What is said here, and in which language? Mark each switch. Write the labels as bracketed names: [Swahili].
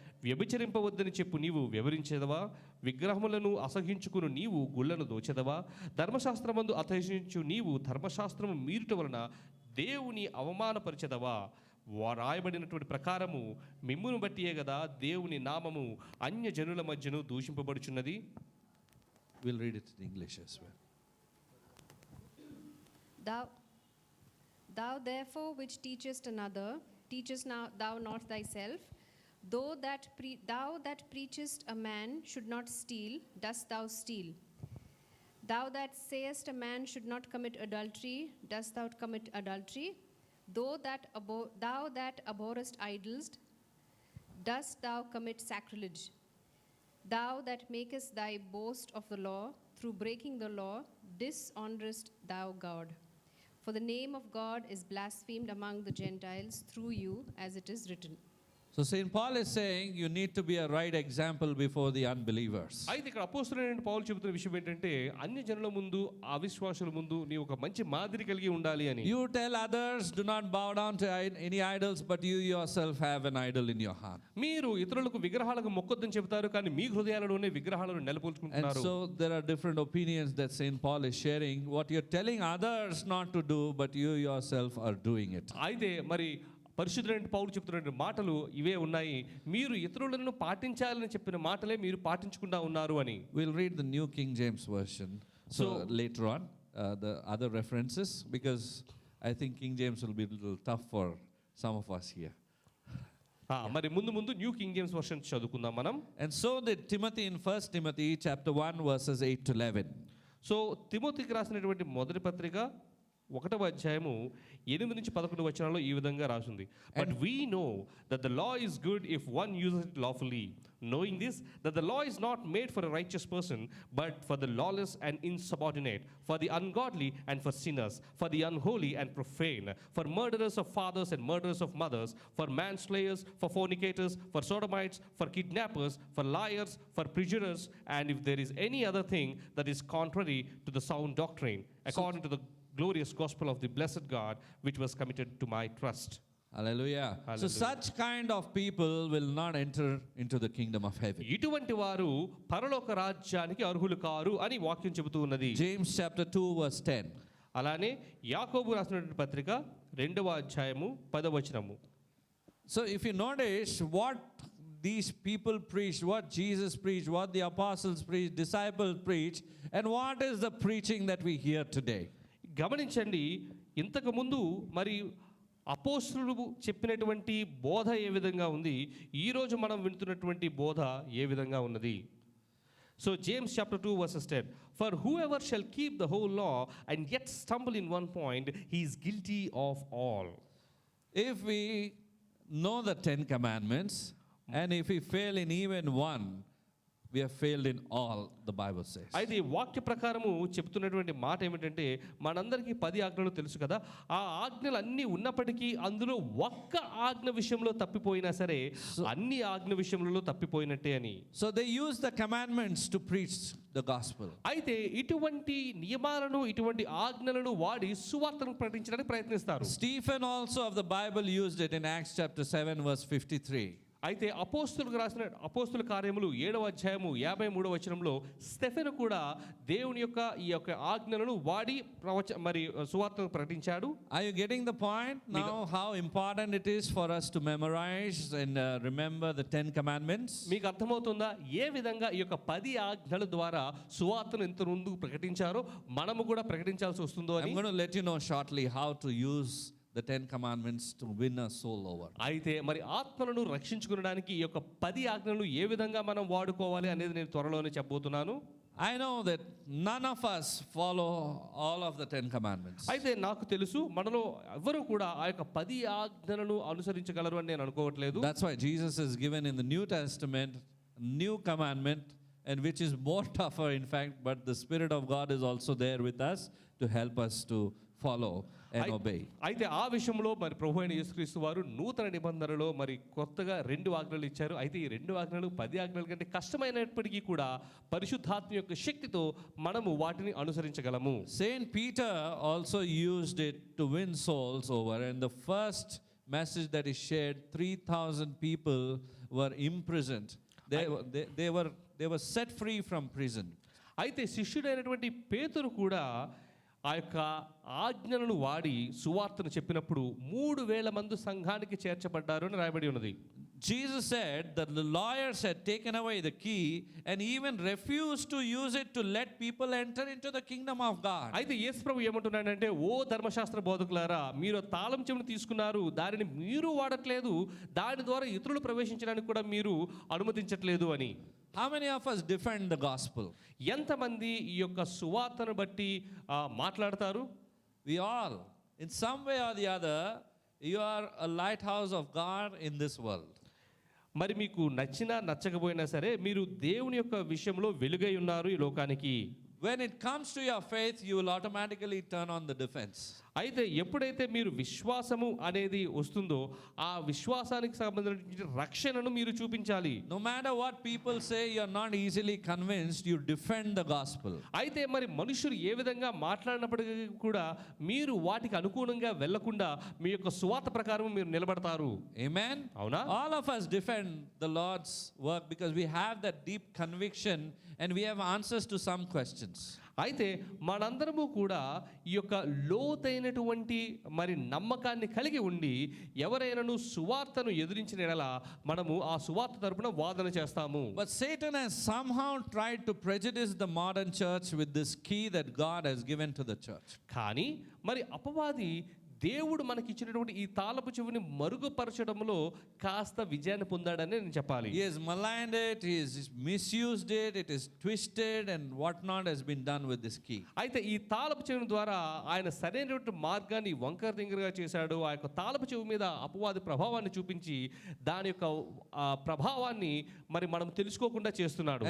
[Telugu] వ్యభిచరింపవద్దని చెప్పు నీవు వ్యవహరించేదవా? విగ్రహములను అసహించుకుని నీవు గుళ్ళను దోచెదవా? ధర్మశాస్త్రమందు అసహించు నీవు ధర్మశాస్త్రము మీరుట వలన దేవుని అవమానపరిచెదవా? రాయబడినటువంటి ప్రకారము మిమ్మును బట్టియే కదా దేవుని నామము అన్య జనుల మధ్యను దూషింపబడుచున్నది. [English] We'll read it in English as well. Thou therefore which teachest another, teachest now thou not thyself. Thou that preachest a man should not steal, dost thou steal? Thou that sayest a man should not commit adultery, dost thou commit adultery? Thou that abhorrest idols, dost thou commit sacrilege? Thou that makest thy boast of the law, through breaking the law, dishonorest thou God. For the name of God is blasphemed among the Gentiles through you, as it is written. So St. Paul is saying you need to be a right example before the unbelievers. [Telugu] అయితే ఇక్కడ అపోస్తలుడైన పౌలు చెబుతున్న విషయం ఏంటంటే అన్య జనుల ముందు అవిశ్వాసుల ముందు నీ ఒక మంచి మాదిరి కలిగి ఉండాలి అని. [English] You tell others do not bow down to any idols, but you yourself have an idol in your heart. [Telugu] మీరు ఇతరులకు విగ్రహాలకు మొక్కొద్దని చెబుతారు కానీ మీ హృదయాలలోనే విగ్రహాలను [English] And [Telugu] నెలకొల్చుకుంటున్నారు. [English] so there are different opinions that St. Paul is sharing. What you're telling others not to do, but you yourself are doing it. [Telugu] అయితే మరి పరిశుద్ధుడైన పౌలు చెప్తున్న మాటలు ఇవే ఉన్నాయి. మీరు ఇతరులను పాటించాలని చెప్పిన మాటలే మీరు పాటించకుండా ఉన్నారు అని. [English] We'll read the New King James Version later on, the other references, because I think King James will be a little tough for some of us here. [Telugu] మరి ముందు న్యూ కింగ్ జేమ్స్ వర్షన్ చదువుకుందాం మనం. [English] And so did Timothy in 1 Timothy chapter 1 verses 8 to 11. [Telugu] So తిమోతికి రాసినటువంటి మొదటి పత్రిక 1వ అధ్యాయము 8 నుంచి 11 వచనాల్లో ఈ విధంగా రాసింది. [English] But we know that the law is good if one uses it lawfully, knowing this, that the law is not made for a righteous person, but for the lawless and insubordinate, for the ungodly and for sinners, for the unholy and profane, for murderers of fathers and murderers of mothers, for manslayers, for fornicators, for sodomites, for kidnappers, for liars, for perjurers, and if there is any other thing that is contrary to the sound doctrine, according to the glorious gospel of the blessed God, which was committed to my trust. Hallelujah. So such kind of people will not enter into the kingdom of heaven. [Telugu] ఇటువంటి వారు పరలోక రాజ్యానికి అర్హులు car అని వాక్యం చెబుతూ ఉన్నది. [English] James chapter 2 verse 10. [Telugu] అలానే యాకోబు రాసినటువంటి పత్రిక 2వ అధ్యాయము 10వ వచనము. [English] So if you notice what these people preached, what Jesus preached, what the apostles preached, disciples preached, and what is the preaching that we hear today? [Telugu] గమనించండి, ఇంతకు ముందు మరి అపోస్తలులు చెప్పినటువంటి బోధ ఏ విధంగా ఉంది, ఈ రోజు మనం వింటున్నటువంటి బోధ ఏ విధంగా ఉన్నది. [English] So James chapter 2 verses 10, for whoever shall keep the whole law and yet stumble in one point, he is guilty of all. If we know the 10 commandments and if we fail in even one, we have failed in all, the Bible says. [Telugu] అయితే ఈ వాక్య ప్రకారము చెప్తున్నటువంటి మాట ఏమిటంటే మనందరికీ 10 ఆజ్ఞలు తెలుసు కదా, ఆ ఆజ్ఞలు అన్నీ ఉన్నప్పటికీ అందులో ఒక్క ఆజ్ఞ విషయంలో తప్పిపోయినా సరే అన్ని ఆజ్ఞ విషయంలో తప్పిపోయినట్టే అని. [English] So they use the commandments to preach the gospel. [Telugu] అయితే ఇటువంటి నియమాలను ఇటువంటి ఆజ్ఞలను వాడి సువార్తను ప్రకటించడానికి ప్రయత్నిస్తారు. [English] Stephen also of the Bible used it in Acts chapter 7 verse 53. [Telugu] అయితే అపోస్తులకు రాసిన అపోస్తుల కార్యములు 7వ అధ్యాయము 53వ వచనంలో స్టెఫెను కూడా దేవుని యొక్క ఈ యొక్క ఆజ్ఞలను వాడి సువార్తను ప్రకటించాడు. [English] Are you getting the point now how important it is for us to memorize and remember the 10 commandments? [Telugu] మీకు అర్థమవుతుందా ఏ విధంగా ఈ యొక్క 10 ఆజ్ఞల ద్వారా సువార్తను ఎంత ముందు ప్రకటించారో మనము కూడా ప్రకటించాల్సి వస్తుందో అని. [English] I'm going to let you know shortly how to use the 10 commandments to win a soul over. [Telugu] అయితే మరి ఆత్మలను రక్షించుకోవడానికి ఈ యొక్క 10 ఆజ్ఞలను ఏ విధంగా మనం వాడుకోవాలి అనేది నేను త్వరలోనే చెప్పబోతున్నాను. [English] I know that none of us follow all of the 10 commandments. [Telugu] అయితే నాకు తెలుసు మనలో ఎవరు కూడా ఆ యొక్క 10 ఆజ్ఞలను అనుసరించగలరు అని నేను అనుకోవట్లేదు. [English] That's why Jesus is given in the New Testament new commandment, and which is more tougher in fact, but the Spirit of God is also there with us to help us to follow and obey. [Telugu] అయితే ఆ విషయంలో మరి ప్రభు అయిన యేసుక్రీస్తు వారు నూతన నిబంధనలో మరి కొత్తగా 2 ఆజ్ఞలు ఇచ్చారు. అయితే ఈ 2 ఆజ్ఞలు 10 ఆజ్ఞల కంటే కష్టమైనప్పటికీ కూడా పరిశుద్ధాత్మ యొక్క శక్తితో మనము వాటిని అనుసరించగలము. [English] Saint Peter also used it to win souls over, and the first message that he shared, 3,000 people were imprisoned. They were set free from prison. [Telugu] అయితే శిష్యుడైనటువంటి పేతురు కూడా ఆ యొక్క ఆజ్ఞలను వాడి సువార్తను చెప్పినప్పుడు 3,000 మంది సంఘానికి చేర్చబడ్డారు అని రాయబడి ఉన్నది. [English] Jesus said that the lawyers had taken away the key and even refused to use it to let people enter into the kingdom of God. [Telugu] అయితే యేసు ప్రభు ఏమంటున్నాడంటే, ఓ ధర్మశాస్త్ర బోధకులారా, మీరు తాళం చెవిని తీసుకున్నారు, దానిని మీరు వాడట్లేదు, దాని ద్వారా ఇతరులు ప్రవేశించడానికి కూడా మీరు అనుమతించట్లేదు అని. [English] How many of us defend the gospel? [Telugu] ఎంతమంది ఈ యొక్క సువార్తను బట్టి మాట్లాడతారు? [English] We all, in some way or the other, you are a lighthouse of God in this world. [Telugu] మరి మీకు నచ్చినా నచ్చకపోయినా సరే మీరు దేవుని యొక్క విషయంలో వెలుగై ఉన్నారు ఈ లోకానికి. [English] When it comes to your faith, you will automatically turn on the defense. [Telugu] అయితే ఎప్పుడైతే మీరు విశ్వాసము అనేది వస్తుందో ఆ విశ్వాసానికి సంబంధించిన రక్షణను మీరు చూపించాలి. [English] No matter what people say, you are not easily convinced, you defend the gospel. [Telugu] అయితే మరి మనుషులు ఏ విధంగా మాట్లాడినప్పటికీ కూడా మీరు వాటికి అనుగుణంగా వెళ్లకుండా మీ యొక్క సువార్త ప్రకారం మీరు నిలబడతారు. [English] Amen. [Telugu] అవునా? [English] All of us defend the Lord's work because we have that deep conviction and we have answers to some questions. [Telugu] అయితే మనందరము కూడా ఈ యొక్క లోతైనటువంటి మరి నమ్మకాన్ని కలిగి ఉండి ఎవరైనాను సువార్తను ఎదిరించిన ఎడల మనము ఆ సువార్త తరపున వాదన చేస్తాము. [English] But Satan has somehow tried to prejudice the modern church with this key that God has given to the church. [Telugu] కానీ మరి అపవాది దేవుడు మనకి ఇచ్చినటువంటి ఈ తాళపు చెవిని మరుగుపరచడంలో కాస్త విజయాన్ని పొందాడని నేను చెప్పాలి. [English] He has maligned it, he has misused it, it is twisted and whatnot has been done with this key. [Telugu] అయితే ఈ తాళపు చెవి ద్వారా ఆయన సరైనటువంటి మార్గాన్ని వంకర తింగరగా చేశాడు. ఆ యొక్క తాళపు చెవి మీద అపవాది ప్రభావాన్ని చూపించి దాని యొక్క ప్రభావాన్ని మరి మనం తెలుసుకోకుండా చేస్తున్నాడు.